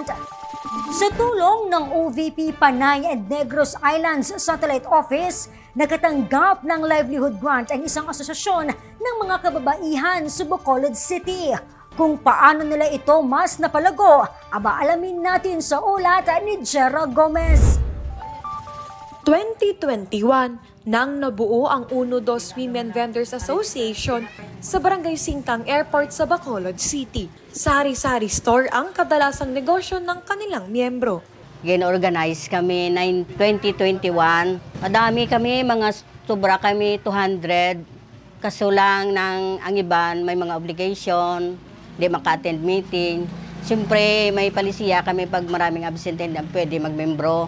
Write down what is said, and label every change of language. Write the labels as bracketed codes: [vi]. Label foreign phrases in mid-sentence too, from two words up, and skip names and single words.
[tl] Sa tulong ng OVP Panay and Negros Islands Satellite Office, nakatanggap ng [en] livelihood grant [tl] ang isang asosasyon ng mga kababaihan sa Bacolod City. Kung paano nila ito mas napalago, alamin natin sa ulat ni Jera Gomez. 2021 nang nabuo ang UNO-2 Women Vendors Association sa Barangay Singkang Airport sa Bacolod City. Sari-sari store ang kadalasang negosyo ng kanilang miyembro. [hil] Gin-organize kami 2021. Madami kami, mga sobra kami 200. Kaso lang ang iban may mga obligation, di maka-attend meeting. [tl] Siyempre may palisiya kami pag maraming absent na pwede magmembro.